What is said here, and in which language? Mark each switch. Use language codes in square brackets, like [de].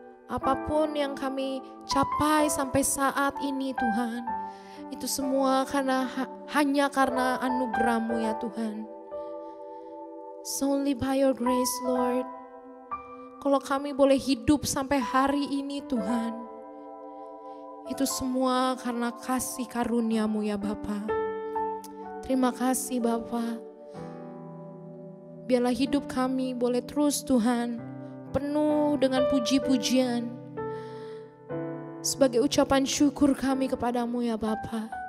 [id] Apapun yang kami capai sampai saat ini Tuhan, itu semua hanya karena anugerah-Mu ya Tuhan. [en] Solely by your grace Lord. [id] Kalau kami boleh hidup sampai hari ini Tuhan, itu semua karena kasih karunia-Mu ya Bapa. Terima kasih Bapa. Biarlah hidup kami boleh terus Tuhan penuh dengan puji-pujian sebagai ucapan syukur kami kepadamu ya Bapa.